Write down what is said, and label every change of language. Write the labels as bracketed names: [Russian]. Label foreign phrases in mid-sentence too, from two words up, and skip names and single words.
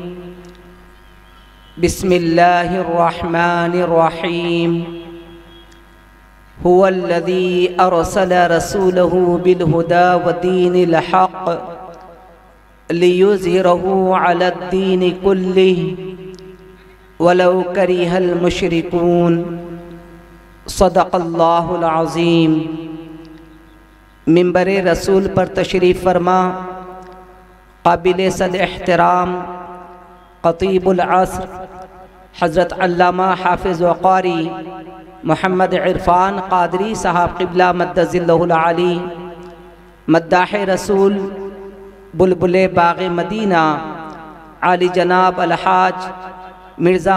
[Arabic] بسم الله الرحمن الرحيم هو الذي أرسل رسوله بالهدى ودين الحق ليظهره على الدين كله ولو كره المشركون. صدق الله العظيم. [Urdu] منبر رسول پر تشریف فرما قابل صد احترام خطیب العصر حضرت علامہ حافظ و قاری محمد عرفان قادری صاحب قبلہ مدظلہ العالی مداح رسول بلبل باغ مدینہ عالی جناب الحاج مرزا